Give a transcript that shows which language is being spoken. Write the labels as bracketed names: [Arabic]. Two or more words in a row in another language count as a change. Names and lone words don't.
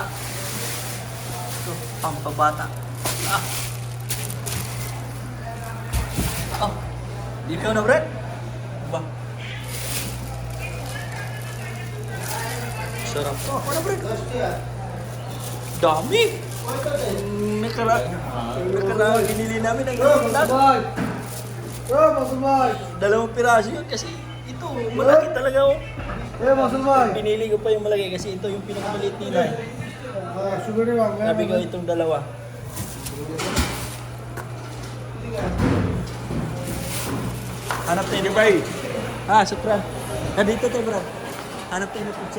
[Filipino] Ito, pampabata. Oh, ikaw na, Brad? Ba? Sarap to. Ako na, Brad. Dami. Nakala, binili namin ang isang [Hindi] भाई मासूम भाई [Filipino] dalawang piraso yun kasi ito, malaki talaga oh. [Hindi] मासूम भाई [Filipino] Pinili ko pa yung malaki kasi ito yung pinakamaliit nila eh. [Hindi] शुगर मांग [Filipino] Sabi ko itong dalawa. Hanap tayo ni Bay. Supra. Dito tayo, Brad. Hanap tayo ng pizza.